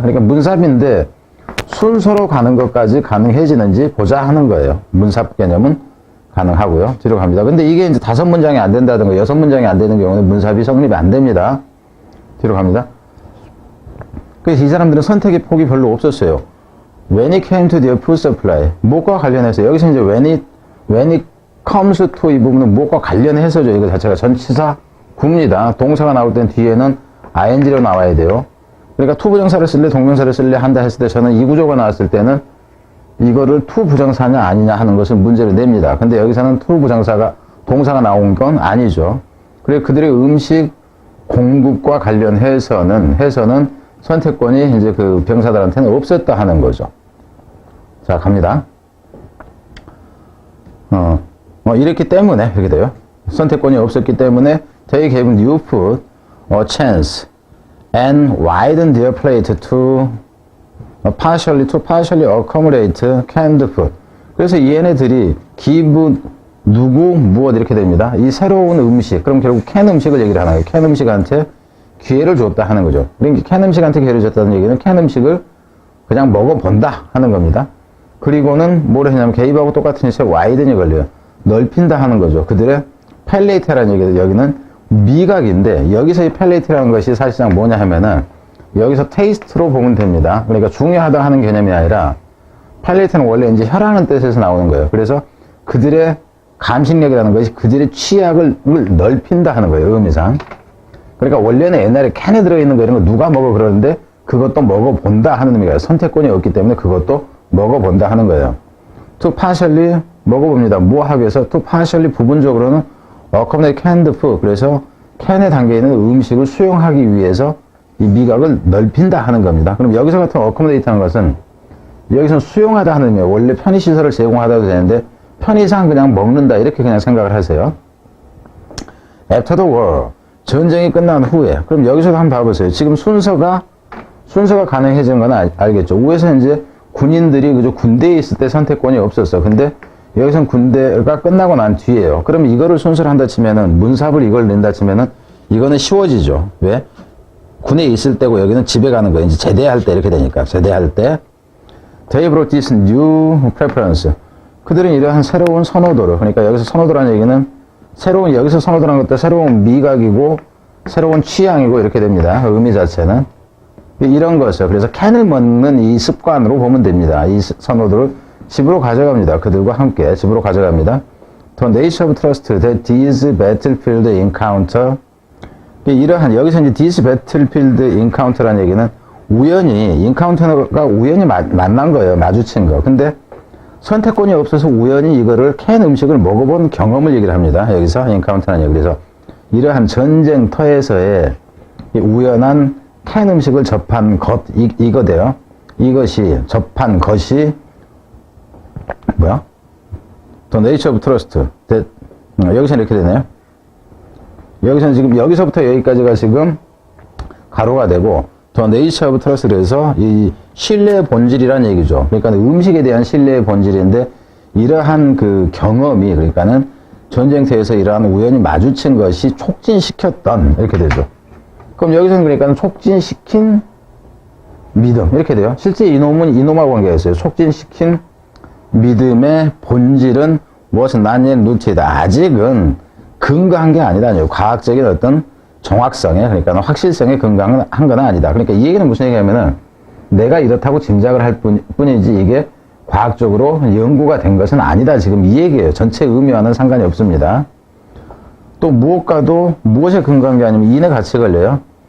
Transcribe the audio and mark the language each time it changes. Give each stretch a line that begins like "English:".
Korean: 그러니까 문삽인데 순서로 가는 것까지 가능해지는지 보자 하는 거예요. 문삽 개념은 가능하고요. 뒤로 갑니다. 근데 이게 이제 5문장이 안 된다든가 6문장이 안 되는 경우는 문삽이 성립이 안 됩니다. 뒤로 갑니다. 그래서 이 사람들은 선택의 폭이 별로 없었어요.
English: When it came to their food supply,
Korean: 무엇과 관련해서 여기서 이제
English: when it comes to
Korean: 이 부분은 무엇과 관련해서죠. 이거 자체가 전치사 구입니다. 동사가 나올 땐 뒤에는 ing로 나와야 돼요. 그러니까 to 부정사를 쓸래 동명사를 쓸래 한다 했을 때 저는 이 구조가 나왔을 때는 이거를 to 부정사냐 아니냐 하는 것을 문제를 냅니다. 근데 여기서는 to 부정사가 동사가 나온 건 아니죠. 그리고 그들의 음식 공급과 관련해서는 선택권이 이제 그 병사들한테는 없었다 하는 거죠. 자, 갑니다. 이랬기 때문에 이렇게 돼요. 선택권이 없었기 때문에
English: they gave new food a chance and widened their plate to partially accommodate canned food.
Korean: 그래서 얘네들이 give 누구 무엇 이렇게 됩니다. 이 새로운 음식, 그럼 결국 캔 음식을 얘기를 하는 거예요. 캔 음식한테 기회를 줬다 하는 거죠. 그러니까 캔 음식한테 기회를 줬다는 얘기는 캔 음식을 그냥 먹어본다 하는 겁니다. 그리고는 뭘 했냐면 게이브하고 똑같은 짓에 와이든이 걸려요. 넓힌다 하는 거죠. 그들의 팰레이트라는 얘기는 여기는 미각인데 여기서 이 팰레이트라는 것이 사실상 뭐냐 하면은 여기서 테이스트로 보면 됩니다. 그러니까 중요하다 하는 개념이 아니라 팰레이트는 원래 이제 혀라는 뜻에서 나오는 거예요. 그래서 그들의 감식력이라는 것이 그들의 취약을 넓힌다 하는 거예요. 의미상. 그러니까 원래는 옛날에 캔에 들어있는 거 이런 거 누가 먹어 그러는데 그것도 먹어본다 하는 의미가 선택권이 없기 때문에 그것도 먹어본다 하는 거예요.
English: to partially
Korean: 먹어봅니다. 뭐 하기 위해서
English: to partially
Korean: 부분적으로는
English: accommodate canned food.
Korean: 그래서 캔에 담겨있는 음식을 수용하기 위해서 이 미각을 넓힌다 하는 겁니다. 그럼 여기서 같은 accommodate 하는 것은 여기서는 수용하다 하는 의미예요. 원래 편의시설을 제공하다도 되는데 편의상 그냥 먹는다 이렇게 그냥 생각을 하세요.
English: After the war,
Korean: 전쟁이 끝난 후에. 그럼 여기서도 한번 봐보세요. 지금 순서가 가능해진 건 알겠죠. 위에서 이제 군인들이 그저 군대에 있을 때 선택권이 없었어. 근데 여기서는 군대가 끝나고 난 뒤에요. 그럼 이거를 순서를 한다 치면은 문삽을 이걸 낸다 치면은 이거는 쉬워지죠. 왜? 군에 있을 때고 여기는 집에 가는 거예요. 이제 제대할 때 이렇게 되니까. 제대할 때.
English: They brought this new preference.
Korean: 그들은 이러한 새로운 선호도를, 그러니까 여기서 선호도라는 얘기는 여기서 선호도라는 것도 새로운 미각이고 새로운 취향이고 이렇게 됩니다. 의미 자체는. 이런 것을, 그래서 캔을 먹는 이 습관으로 보면 됩니다. 이 선호도를 집으로 가져갑니다. 그들과 함께 집으로 가져갑니다.
English: The nature of trust that these battlefield encounter.
Korean: 이러한, 여기서 이제
English: this battlefield encounter
Korean: 라는 얘기는 encounter가 우연히 만난 거예요. 마주친 거. 근데 선택권이 없어서 우연히 이거를 캔 음식을 먹어본 경험을 얘기를 합니다. 여기서 encounter라는 얘기. 그래서 이러한 전쟁터에서의 우연한 캔 음식을 접한 것, 이거 돼요. 이것이, 접한 것이, 뭐야?
English: The nature of trust.
Korean: 여기서 이렇게 되네요. 여기서는 지금, 여기서부터 여기까지가 지금 가로가 되고,
English: The nature of trust.
Korean: 그래서 이 신뢰의 본질이라는 얘기죠. 그러니까 음식에 대한 신뢰의 본질인데, 이러한 그 경험이, 그러니까는 전쟁터에서 이러한 우연히 마주친 것이 촉진시켰던, 이렇게 되죠. 그럼 여기서는 그러니까 촉진시킨 믿음 이렇게 돼요. 실제 이놈은 이놈하고 관계가 있어요. 촉진시킨 믿음의 본질은
English: was not yet rooted.
Korean: 아직은 근거한 게 아니라요. 과학적인 어떤 정확성에, 그러니까 확실성에 근거한 건 아니다. 그러니까 이 얘기는 무슨 얘기냐면은 내가 이렇다고 짐작을 할 뿐이지 이게 과학적으로 연구가 된 것은 아니다. 지금 이 얘기예요. 전체 의미와는 상관이 없습니다. 또 무엇과도 무엇에 근거한 게 아니면 인의 가치에 걸려요.